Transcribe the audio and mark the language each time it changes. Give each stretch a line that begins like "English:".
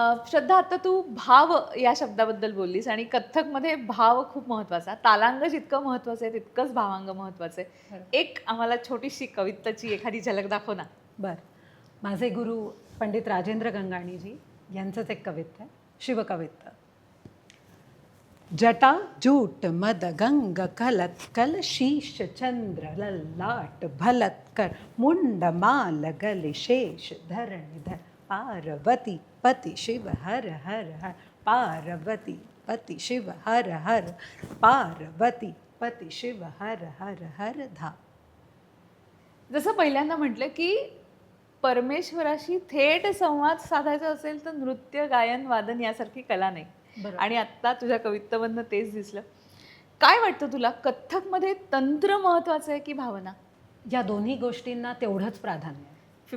Marathi: श्रद्धा, आता तू भाव या शब्दाबद्दल बोललीस आणि कथ्थकमध्ये भाव खूप महत्वाचा. तालांग जितकं महत्वाचं आहे तितकंच भावांग महत्वाचं आहे. एक आम्हाला छोटीशी कविताची एखादी झलक दाखव ना. बर. माझे गुरु पंडित राजेंद्र गंगाणीजी यांचंच एक कविता आहे, शिवकविता.
Hindi: जटा जूट मद गंग कलत कल शीश चंद्र ललाट भलत कर मुंड माल गले शेष धरणीधर पार्वती पति शिव हर हर हर पार्वती पति शिव हर हर पार्वती पति शिव हर हर हर धा.
Marathi: जसं पहिल्यांदा म्हटलं की परमेश्वराशी थेट संवाद साधायचा असेल तर नृत्य, गायन, वादन यासारखी कला नाही. आणि आत्ता तुझ्या कवित्तामधनं तेच दिसलं. काय वाटतं तुला, कथ्थकमध्ये तंत्र महत्वाचं आहे की भावना? या दोन्ही गोष्टींना तेवढंच प्राधान्य आहे.